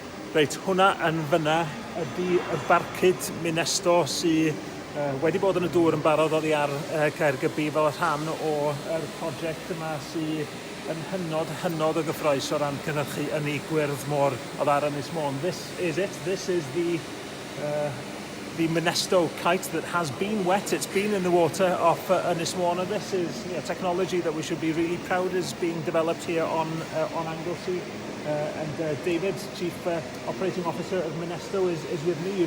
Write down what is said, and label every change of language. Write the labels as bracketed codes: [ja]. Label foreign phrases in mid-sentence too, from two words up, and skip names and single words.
[cy] Reit, hwnna yn fyna ydy y barcud Minesto sydd wedi bod yn y dŵr yn barod oddi ar Caergybi fel y rhan o'r prosiect yma sydd yn hynod o gyffroes o ran cynhyrchu ynni gwyrdd môr oedd ar Ynys Môn. [en] This is it. This is the Minesto kite that has been wet. It's been in the water off Ynys Môn, and this is technology that we should be really proud is being developed here on Anglesey. And David, Chief Operating Officer of Minesto, is with me.